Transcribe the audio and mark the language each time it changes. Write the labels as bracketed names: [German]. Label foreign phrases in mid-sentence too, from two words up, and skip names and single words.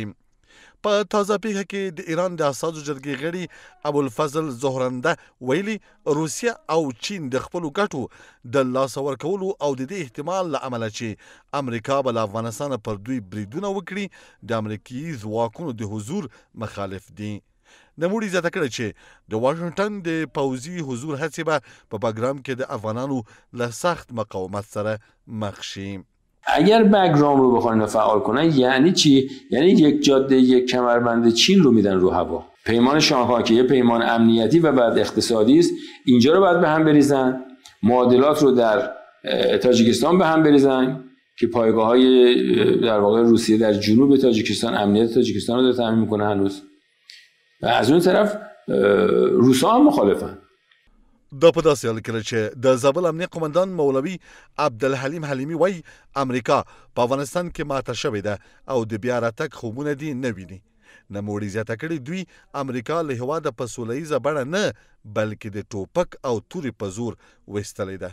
[Pashto] په تازه پیښه کې د ایران د اساسو جرګې غړي ابوالفضل زهرنده ویلي روسیه او چین د خپلو ګټو د لاسه ورکولو او د دې احتمال له امله چې امریکا به له افغانستانه پر دوی بریدونه وکړي د امریکایي ځواکونو د حضور مخالف دي. نوموړي زیاته کړې چې د واشنګټن د پوځي حضور هڅې به په بګرام کې د افغانانو له سخت مقاومت سره مخ شي. [Persian] اگر بگرام رو بخوان فعال کنن یعنی چی؟ یعنی یک جاده، یک کمربند چین رو میدن رو هوا. پیمان شانگهای که یه پیمان امنیتی و بعد اقتصادی است، اینجا رو باید به هم بریزن، معادلات رو در تاجیکستان به هم بریزن که پایگاه‌های در واقع روسیه در جنوب تاجیکستان امنیت تاجیکستان رو تامین میکنه هنوز. و از اون طرف روسا هم مخالفن. [Pashto] دا په داسې حال کې چې د زابل امنیه قومندان مولوي عبدالحلیم حلیمي وایي امریکا په افغانستان کې ماته شوې ده او د بیا راتګ خوبونه دې نه ویني. نوموړي زیاته کړې دوی امریکا له هېواده په سوله ییزه بڼه نه بلکې د ټوپک او تورې په زور ویستلې ده.